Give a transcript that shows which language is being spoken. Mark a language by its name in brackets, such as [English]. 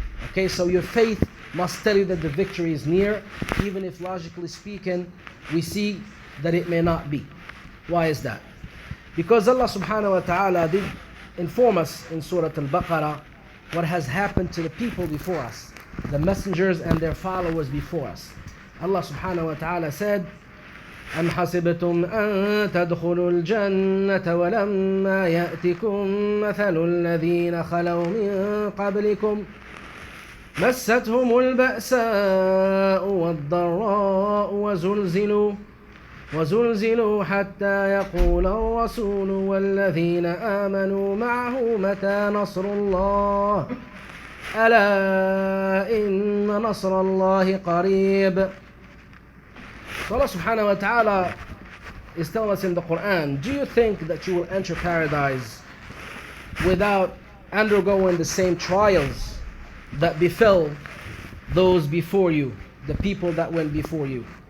[English] Okay, so your faith must tell you that the victory is near, even if logically speaking, we see that it may not be. Why is that? Because Allah subhanahu wa ta'ala did inform us in Surah Al-Baqarah what has happened to the people before us, the messengers and their followers before us. [Arabic] Allah subhanahu wa ta'ala said, أَمْ حَسِبْتُمْ أَن تَدْخُلُوا الْجَنَّةَ وَلَمَّا يَأْتِكُمْ مَثَلُ الَّذِينَ خَلَوْا مِن قَبْلِكُمْ مَسَّتْهُمُ الْبَأْسَاءُ وَالضَّرَّاءُ وزلزلوا حتى يقول الرسول والذين آمنوا معه متى نصر الله ألا إن نصر الله قريب. [English] So Allah subhanahu wa ta'ala is telling us in the Quran, do you think that you will enter paradise without undergoing the same trials that befell those before you, the people that went before you?